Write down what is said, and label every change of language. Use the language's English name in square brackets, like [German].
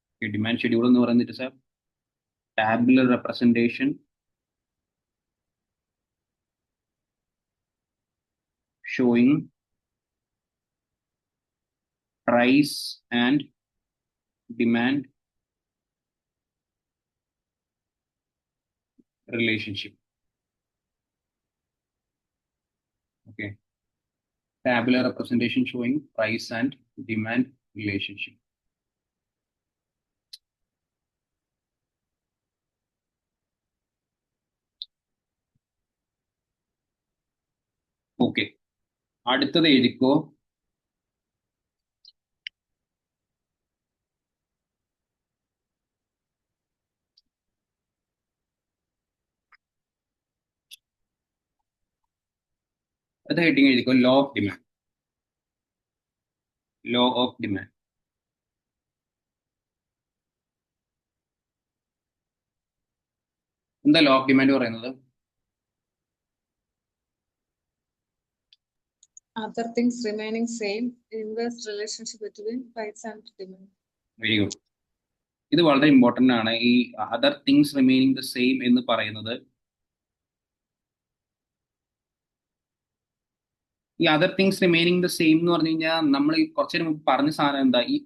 [English] demand schedule [Malayalam] എന്ന് പറയുന്നത് [English] It's a tabular representation showing price and demand relationship. Okay, tabular representation showing price and demand relationship. [Malayalam] Okay, അടുത്തത് എഴുതിക്കോ. അത് heading എഴുതിക്കോ, law of demand. [English] Law of demand. [Malayalam] എന്താ law of demand പറയുന്നത്? Other things remaining same, inverse relationship between price and demand. [English] Very good. [Malayalam] ഇത് വളരെ important ആണ്. ഈ [English] other things remaining the same [Malayalam] എന്ന് പറയുന്നത്, ഈ other things remaining the same എന്ന് പറഞ്ഞു കഴിഞ്ഞാൽ നമ്മൾ ഈ കുറച്ചു മുമ്പ് പറഞ്ഞ സാധനം എന്താ?